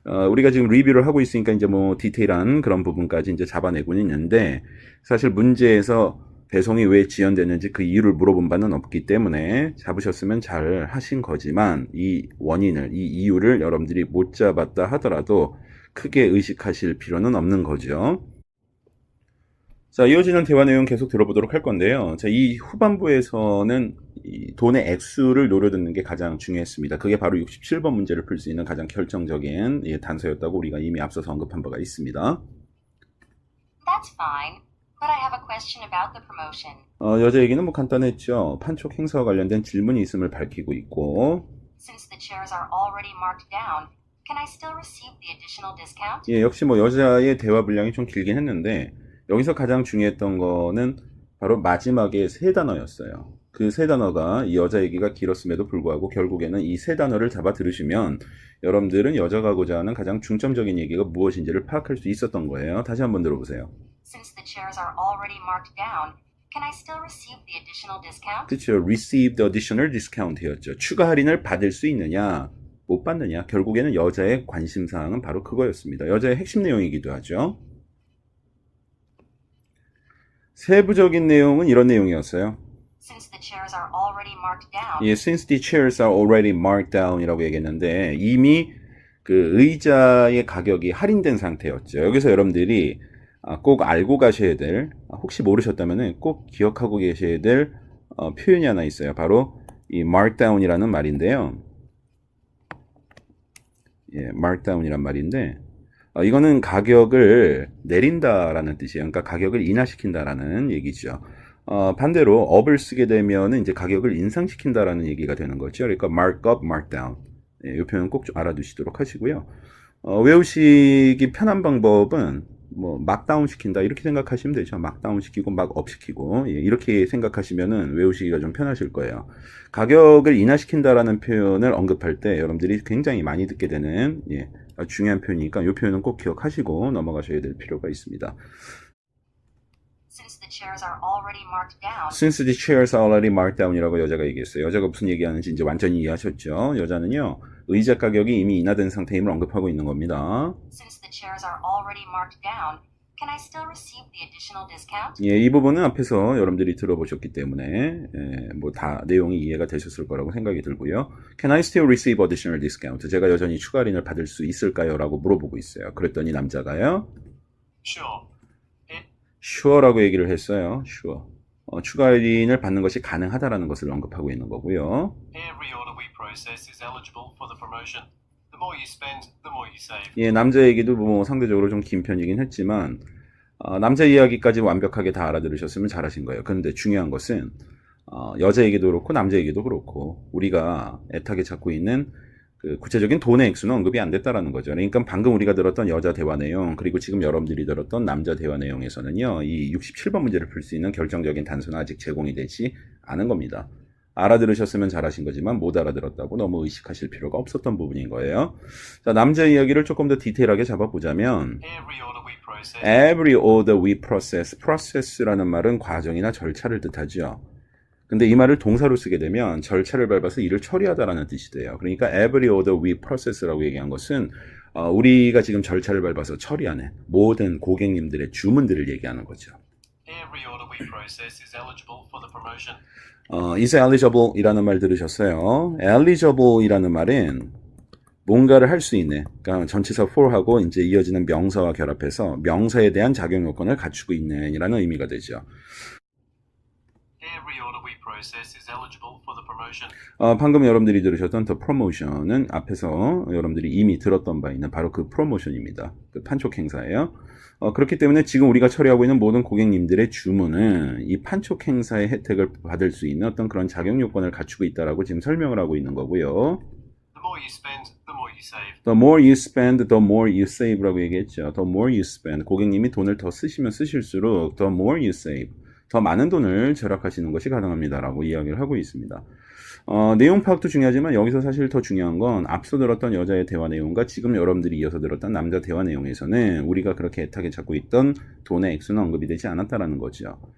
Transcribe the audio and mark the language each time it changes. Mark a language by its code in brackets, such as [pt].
[ko] 우리가 지금 리뷰를 하고 있으니까 이제 뭐 디테일한 그런 부분까지 이제 잡아내고는 있는데 사실 문제에서 배송이 왜 지연됐는지 그 이유를 물어본 바는 없기 때문에 잡으셨으면 잘 하신 거지만 이 원인을, 이 이유를 여러분들이 못 잡았다 하더라도 크게 의식하실 필요는 없는 거죠. 자, 이어지는 대화 내용 계속 들어보도록 할 건데요. 자, 이 후반부에서는 이 돈의 액수를 노려듣는 게 가장 중요했습니다. 그게 바로 67번 문제를 풀 수 있는 가장 결정적인 단서였다고 우리가 이미 앞서서 언급한 바가 있습니다. [en] That's fine, but I have a question about the promotion. [ko] 여자 얘기는 뭐 간단했죠. 판촉 행사와 관련된 질문이 있음을 밝히고 있고, [en] Since the chairs are already marked down, can I still receive the additional discount? [ko] 역시 뭐 여자의 대화 분량이 좀 길긴 했는데 여기서 가장 중요했던 거는 바로 마지막에 세 단어였어요. 그 세 단어가 이 여자 얘기가 길었음에도 불구하고 결국에는 이 세 단어를 잡아 들으시면 여러분들은 여자가 하고자 하는 가장 중점적인 얘기가 무엇인지를 파악할 수 있었던 거예요. 다시 한번 들어보세요. [en] Since the chairs are already marked down, can I still receive the additional discount? [ko] 그렇죠. [en] receive the additional discount였죠. [ko] 추가 할인을 받을 수 있느냐, 못 받느냐. 결국에는 여자의 관심사항은 바로 그거였습니다. 여자의 핵심 내용이기도 하죠. 세부적인 내용은 이런 내용이었어요. [en] Since the chairs are already marked down, [ko] since the chairs are already marked down 이라고 얘기했는데 이미 그 의자의 가격이 할인된 상태였죠. 여기서 여러분들이 꼭 알고 가셔야 될, 혹시 모르셨다면 꼭 기억하고 계셔야 될 표현이 하나 있어요. 바로 이 markdown이라는 말인데요. markdown이란 말인데 이거는 가격을 내린다라는 뜻이에요. 그러니까 가격을 인하시킨다라는 얘기죠. 반대로 up을 쓰게 되면 이제 가격을 인상시킨다라는 얘기가 되는 거죠. [en] 그러니까 mark up, mark down. [ko] 이 표현 꼭 좀 알아두시도록 하시고요. 외우시기 편한 방법은 뭐 막다운 시킨다 이렇게 생각하시면 되죠. 막다운 시키고 막업 시키고 이렇게 생각하시면은 외우시기가 좀 편하실 거예요. 가격을 인하시킨다라는 표현을 언급할 때 여러분들이 굉장히 많이 듣게 되는 중요한 표현이니까 이 표현은 꼭 기억하시고 넘어가셔야 될 필요가 있습니다. [en] since the chairs are already marked down, Since the chairs are already marked down이라고 여자가 얘기했어요. [ko] 여자가 무슨 얘기하는지 이제 완전히 이해하셨죠? 여자는요, 의자 가격이 이미 인하된 상태임을 언급하고 있는 겁니다. [en] since the chairs are already marked down, can I still receive the additional discount? [ko] 이 부분은 앞에서 여러분들이 들어보셨기 때문에 뭐 다 내용이 이해가 되셨을 거라고 생각이 들고요. [en] Can I still receive additional discount? [ko] 제가 여전히 추가 할인을 받을 수 있을까요? 라고 물어보고 있어요. 그랬더니 남자가요, [en] Sure. [ko] sure라고 얘기를 했어요. [en] sure. [ko] 추가 할인을 받는 것이 가능하다라는 것을 언급하고 있는 거고요. [en] Every order we process is eligible for the promotion. The more you spend, the more you save. [ko] 예, 남자 얘기도 뭐 상대적으로 좀 긴 편이긴 했지만 남자 이야기까지 완벽하게 다 알아들으셨으면 잘하신 거예요. 그런데 중요한 것은 여자 얘기도 그렇고 남자 얘기도 그렇고 우리가 애타게 찾고 있는 그 구체적인 돈의 액수는 언급이 안 됐다라는 거죠. 그러니까 방금 우리가 들었던 여자 대화 내용 그리고 지금 여러분들이 들었던 남자 대화 내용에서는요. 이 67번 문제를 풀 수 있는 결정적인 단서는 아직 제공이 되지 않은 겁니다. 알아들으셨으면 잘하신 거지만 못 알아들었다고 너무 의식하실 필요가 없었던 부분인 거예요. 자, 남자 이야기를 조금 더 디테일하게 잡아보자면 [en] Every order we process. Every order we process. [ko] process라는 말은 과정이나 절차를 뜻하죠. 근데 이 말을 동사로 쓰게 되면 절차를 밟아서 일을 처리하다라는 뜻이 돼요. 그러니까 every order we process 라고 얘기한 것은 우리가 지금 절차를 밟아서 처리하는 모든 고객님들의 주문들을 얘기하는 거죠. [en] Every order we process is eligible for the promotion. [ko] is eligible 이라는 말 들으셨어요. eligible 이라는 말은 뭔가를 할 수 있는, 그러니까 전치사 for하고 이제 이어지는 명사와 결합해서 명사에 대한 작용 요건을 갖추고 있는 이라는 의미가 되죠. [en] Every order we process is eligible for the promotion. [ko] 방금 여러분들이 들으셨던 the promotion은 앞에서 여러분들이 이미 들었던 바 있는 바로 그 promotion입니다. 그 판촉 행사예요. 그렇기 때문에 지금 우리가 처리하고 있는 모든 고객님들의 주문은 이 판촉 행사의 혜택을 받을 수 있는 어떤 그런 작용 요건을 갖추고 있다라고 지금 설명을 하고 있는 거고요. [en] The more you spend, the more you save. The more you spend, the more you save라고 얘기했죠. The more you spend. [ko] 고객님이 돈을 더 쓰시면 쓰실수록 the more you save. 더 많은 돈을 절약하시는 것이 가능합니다라고 이야기를 하고 있습니다. 내용 파악도 중요하지만 여기서 사실 더 중요한 건 앞서 들었던 여자의 대화 내용과 지금 여러분들이 이어서 들었던 남자 대화 내용에서는 우리가 그렇게 애타게 찾고 있던 돈의 액수는 언급이 되지 않았다라는 거죠.